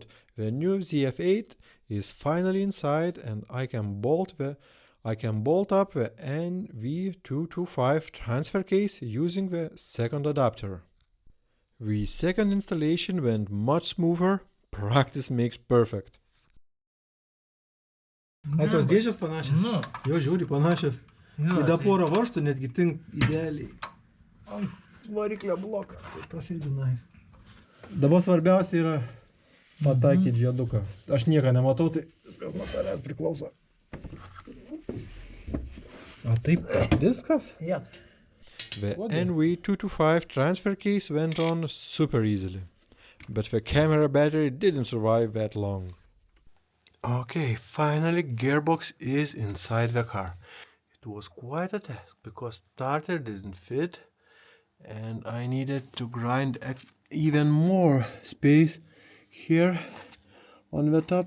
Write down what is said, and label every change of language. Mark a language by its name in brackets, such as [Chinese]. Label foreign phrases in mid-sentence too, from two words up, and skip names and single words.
[English] The new ZF8 is finally inside and I can bolt up the NV225 transfer case using the second adapter. The second installation went much smoother. Practice makes perfect. [Lithuanian] Ai tos dėžės panašios? Nu. Jo, žiūri, panašios. Jo, Į tai- porą varžtų netgi tink idealiai. Ant variklio bloką. Tai tas irgi nice. Dabar svarbiausia yra pataikyti žieduką. Aš nieko nematau, tai viskas nuo tavęs priklauso. A taip, viskas? [English] Yeah. The NV225 transfer case went on super easily, but the camera battery didn't survive that long. Okay, finally gearbox is inside the car. It was quite a task because starter didn't fit and I needed to grind even more space here on the top.